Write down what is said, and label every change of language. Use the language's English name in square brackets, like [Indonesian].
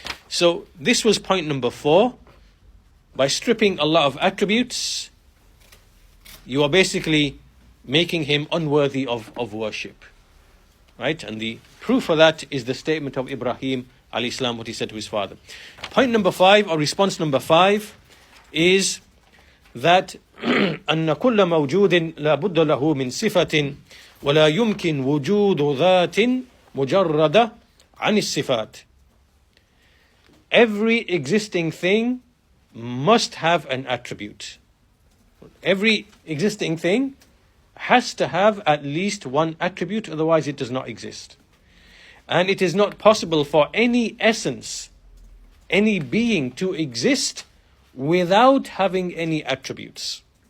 [English] So this was point number 4. By stripping Allah of attributes, you are basically making him unworthy of worship. Right? And the proof for that is the statement of Ibrahim alayhi salam, what he said to his father. Point number 5, or response number 5, is that [Arabic] أن كل موجود لا بد له من صفة ولا يمكن وجود ذات مجردة عن الصفات. [English] Every existing thing must have an attribute. Every existing thing has to have at least one attribute, otherwise it does not exist. And it is not possible for any essence, any being to exist without having any attributes.